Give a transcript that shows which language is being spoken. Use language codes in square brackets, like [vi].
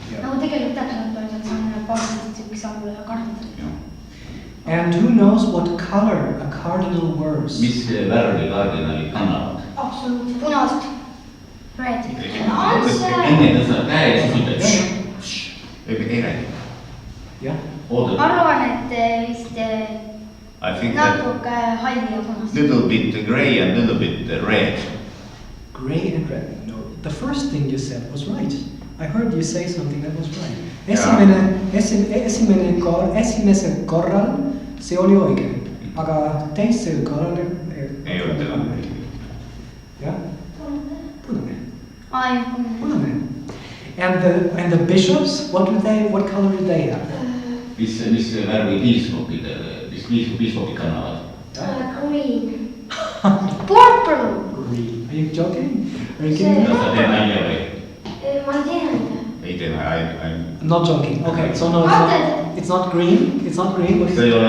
[et] Nagu tegelikult täpsemalt öeldakse, see on paavstist üks all kardinal. [en] And who knows what color a cardinal wears? [et] Mis värvi kardinalid kannavad? Absoluutselt. Punast. Red. Enne tõstad käe ja siis ütled ei räägi. Jah. Ma arvan, et vist natuke halli ja punast. [en] Little bit grey and little bit red. Grey and red. No, the first thing you said was right. I heard you say something that was right. [et] Esimesel korral see oli õige, aga teisel korral ei olnud enam. Jah? Punane. Punane. [en] And the bishops, what color do they have? [et] Mis värvi piiskopid kannavad? [en] Green. Purple. Green. Are you joking? Are you kidding me? [et] Kas sa teed nalja või? Ma ei tea mida. Ei tee nalja, [en] I'm not joking. Okay, so no, it's not green. It's not green. What is it?